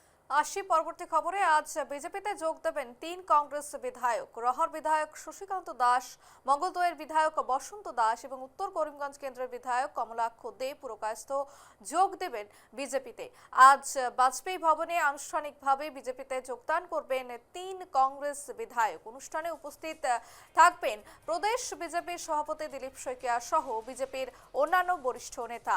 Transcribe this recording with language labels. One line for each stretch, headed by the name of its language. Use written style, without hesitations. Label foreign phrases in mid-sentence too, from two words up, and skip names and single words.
Bangla: আসি পরবর্তী খবরে। আজ বিজেপিতে যোগ দেবেন ৩ কংগ্রেস বিধায়ক। রহর বিধায়ক শশীকান্ত দাস, মঙ্গলদৈয়ের বিধায়ক বসন্ত দাস এবং উত্তর করিমগঞ্জ কেন্দ্রের বিধায়ক কমলাক্ষ দে পুরকায়স্থ যোগ দেবেন বিজেপিতে। আজ বাজপেয়ী ভবনে আনুষ্ঠানিকভাবে বিজেপিতে যোগদান করবেন ৩ কংগ্রেস বিধায়ক। অনুষ্ঠানে উপস্থিত থাকবেন প্রদেশ বিজেপির সভাপতি দিলীপ শইকিয়া সহ বিজেপির অন্যান্য বরিষ্ঠ নেতা।